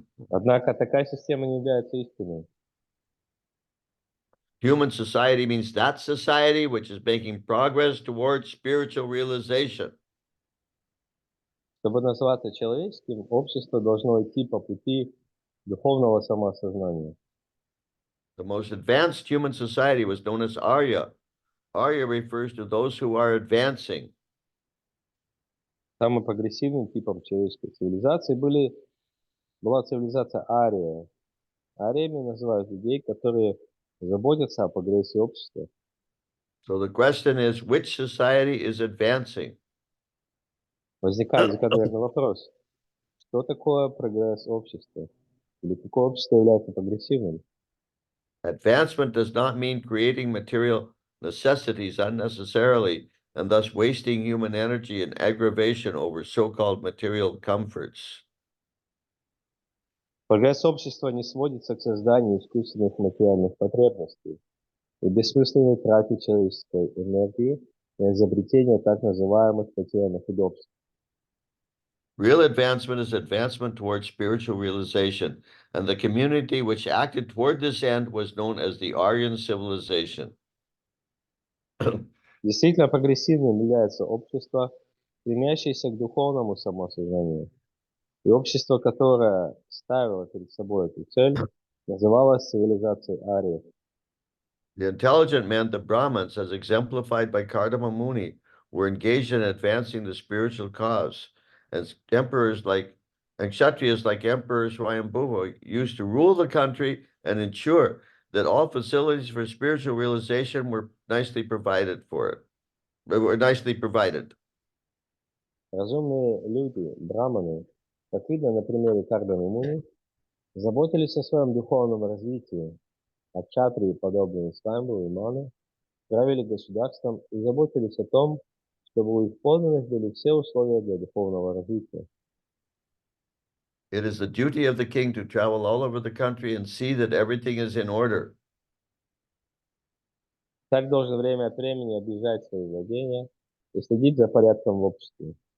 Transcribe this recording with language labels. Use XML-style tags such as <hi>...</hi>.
<ru>Однако такая система не является истиной.</ru> <en>Human society means that society which is making progress towards spiritual realization.</en> <ru>Чтобы называться человеческим, общество должно идти по пути духовного самоосознания.</ru> <en>The most advanced human society was known as Arya. Arya refers to those who are advancing.</en> <ru>Самым прогрессивным типом человеческой цивилизации была цивилизация Ария. Ариями называют людей, которые заботятся о прогрессе общества.</ru> <en>So the question is, which society is advancing?</en> <ru>Возникает закономерный вопрос. Что такое прогресс общества? Или какое общество является прогрессивным?</ru> <en>Advancement does not mean creating material necessities unnecessarily and thus wasting human energy and aggravation over so-called material comforts.</en> <ru>Прогресс общества не сводится к созданию искусственных материальных потребностей, и бессмысленной трате человеческой энергии на изобретение так называемых потерянных удобств.</ru> <en>Real advancement is advancement towards spiritual realization, and the community which acted toward this end was known as the Aryan civilization.</en> <ru>Действительно прогрессивным является общество, стремящееся к духовному самосознанию. И общество, которое ставило перед собой эту цель, называлось цивилизацией ариев.</ru> <en>The intelligent men, the Brahmins, as exemplified by Kardama Muni, were engaged in advancing the spiritual cause. And emperors like and Kshatriyas like Emperor Swayambhuva used to rule the country and ensure that all facilities for spiritual realization were nicely provided for it. Were nicely provided.</en> <ru>Разумные люди, браманы, как видно на примере Кардамы Муни, заботились о своем духовном развитии, а кшатрии, подобные Свамбу и Ману, правили государством и заботились о том, чтобы у их подданных были все условия для духовного развития.</ru> <en>It is the duty of the king to travel all over the country and see that everything is in order.</en> <ru>Так должен время от времени объезжать свои владения и следить за порядком в обществе.</ru>